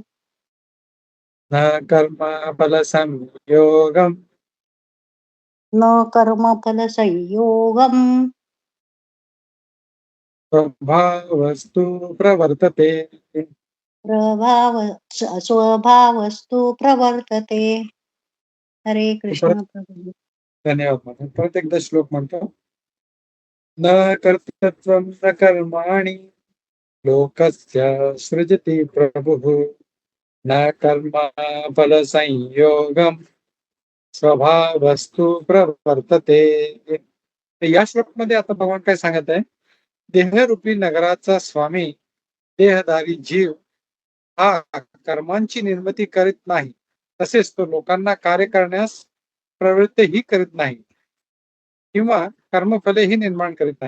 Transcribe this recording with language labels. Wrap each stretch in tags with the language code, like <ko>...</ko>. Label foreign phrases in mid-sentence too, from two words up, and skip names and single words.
<sa>न कर्मफलसंयोगं न कर्मफलसंयोगं स्वभावस्तु प्रवर्तते. प्रभाव स्वभावस्तु प्रवर्तते.</sa> <mr>हरे परत कृष्ण प्रभू. धन्यवाद म्हणून परत एकदा श्लोक म्हणतो.</mr> <sa>न कर्तृत्वं न कर्माणि लोकस्य सृजति प्रभुः न कर्मफलसंयोगं स्वभावस्तु प्रवर्तते.</sa> <mr>तर या श्लोकमध्ये आता भगवान काय सांगत आहे, देहरूपी नगराचा स्वामी देहधारी जीव हा कर्मांची निर्मिती करीत नाही, तसेच तो लोकांना कार्य करण्यास प्रवृत्तही करीत नाही किंवा कर्मफलेही निर्माण करीत नाही.</mr>